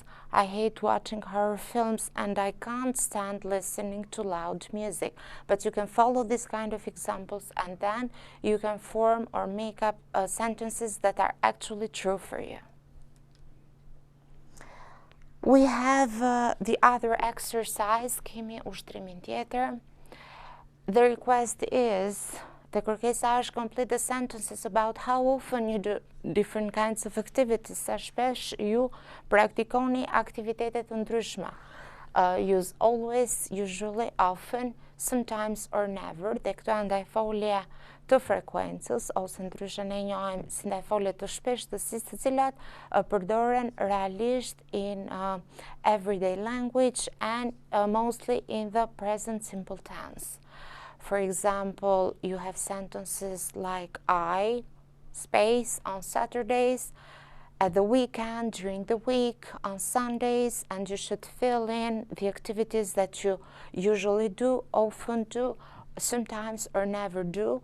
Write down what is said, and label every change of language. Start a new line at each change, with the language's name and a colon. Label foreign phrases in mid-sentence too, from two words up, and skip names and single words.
English: I hate watching horror films and I can't stand listening to loud music. But you can follow this kind of examples and then you can form or make up sentences that are actually true for you. We have the other exercise,
Albanian: kemi ushtrimin tjetër.
English: The request is, the
Albanian: kërkesa është
English: complete the sentences about how often you do different kinds of activities.
Albanian: Sa shpesh ju praktikoni aktivitetet të ndryshme.
English: Use always, usually, often, sometimes or never.
Albanian: Dhe këto janë ndajfolje të frekuencës, ose ndryshe ne njohim si ndajfolje të shpeshtësisë, të cilat përdoren realisht
English: in everyday language and mostly in the present simple tense. For example, you have sentences like I, space, on Saturdays, at the weekend, during the week, on Sundays, and you should fill in the activities that you usually do, often do, sometimes or never do.